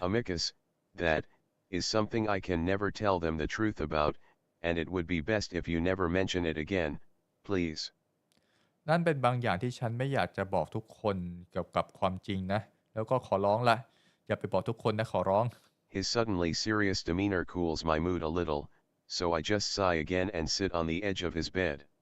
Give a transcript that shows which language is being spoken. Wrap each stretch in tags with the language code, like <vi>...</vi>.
<en>Amicus, that is something I can never tell them the truth about, and it would be best if you never mention it again, please.</en> <th>นั่นเป็นบางอย่างที่ฉันไม่อยากจะบอกทุกคนเกี่ยวกับความจริงนะแล้วก็ขอร้องละอย่าไปบอกทุกคนนะขอร้อง</th> <en>His suddenly serious demeanor cools my mood a little, so I just sigh again and sit on the edge of his bed.</en>